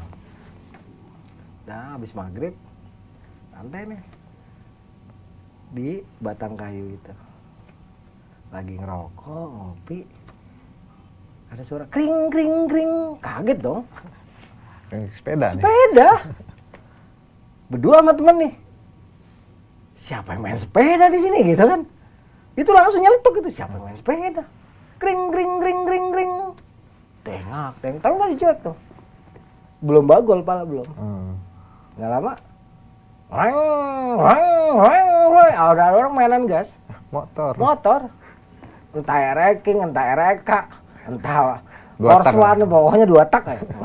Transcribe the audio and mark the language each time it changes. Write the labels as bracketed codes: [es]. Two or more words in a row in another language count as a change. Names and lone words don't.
[id] Nah habis maghrib santai nih di batang kayu itu lagi ngerokok ngopi, ada suara kring kring kring, kaget dong. Sepeda nih. Sepeda berdua sama temen nih, siapa yang main sepeda di sini gitu kan. Itu langsung nyeletuk itu, siapa yang main sepeda, kring kring kring kring kring, tengak tapi masih cuek tuh, belum bagol pala belum. Nggak lama ada orang mainan gas motor entah ereking, entah ereka, entah Porsche, pokoknya 2 tak ya.